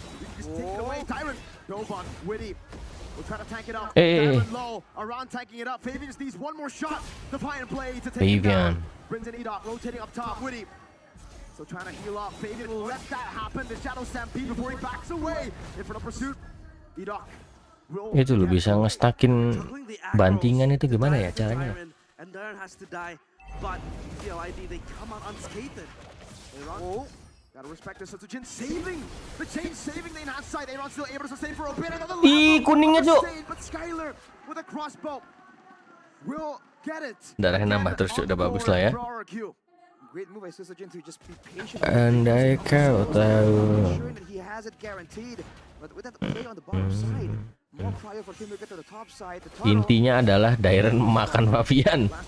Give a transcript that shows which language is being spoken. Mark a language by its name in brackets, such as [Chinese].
[English] You just take it away. Tyrant, Dobon, WIDY. We'll try to tank it up. Tyrant low. Aron tanking it up. Fabian just needs one more shot. Defiant play to take it down. Brings in EDOC, rotating up top. WIDY. So trying to heal up. Fabian will let that happen. The Shadow Stampede before he backs away. In front of pursuit. EDOC. [Indonesian] Itu loh, bisa ngestakin bantingan itu gimana ya caranya? [English] And Darren has to die, but TLID they come out unscathed. AERON. Gotta respect this. Sutsujin saving the chain, saving the enhanced side. AERON still able to sustain for a bit. Another level. [Indonesian] Kuningnya cuk. [English] But Skyler with a crossbow will get it. [Indonesian] Darahnya nambah terus udah bagus lah ya. [English] Great move by Sutsujin to just be patient. [Indonesian] Andai kau tahu. [English] He has it guaranteed. But with that play on the bottom side, more prior for him to get to the top side. [Indonesian] Intinya adalah Darren makan Favian.